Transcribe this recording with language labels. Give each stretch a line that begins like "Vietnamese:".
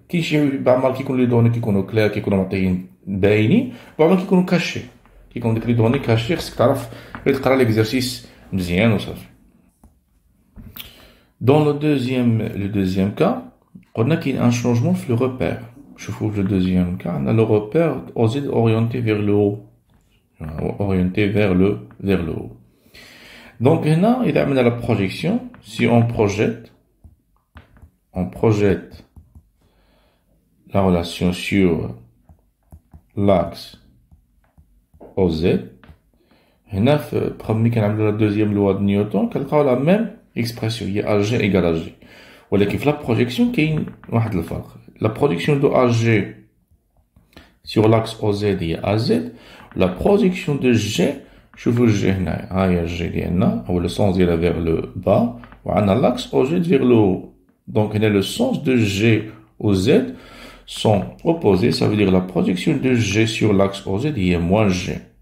Arabic: كاين شي بعض المرات كيكون لي دوني كيكونوا كلير كيكونوا معطيين باينين بعض المرات كيكونوا كاشي كيكون ديك لي دوني كاشي خصك تعرف غير تقرا ليكزارسيس مزيان وصافي.
French: Dans le deuxième cas
Arabic: قلنا كاين ان شونجمون في لو روبير. شوفوا في
French: le deuxième cas on a le repère orienté vers le haut orienté vers le haut. Donc
Arabic: هنا إذا عملنا
French: la projection si on projette la relation sur l'axe OZ.
Arabic: هنا في ملي كنعملو
French: la deuxième loi de Newton
Arabic: كنلقاو
French: la même expression هي AG égale à G.
Arabic: ولكن في
French: la projection
Arabic: كاين واحد الفرق.
French: La projection de AG sur l'axe OZ
Arabic: هي
French: AZ. La projection de G
Arabic: شوفوا G هنا ها هي G ديالنا هو
French: le sens ديالها vers le bas
Arabic: وعندنا
French: l'axe OZ vers le haut. Donc, le sens de G au Z sont opposés. Ça veut dire la projection de G sur l'axe OZ est moins G.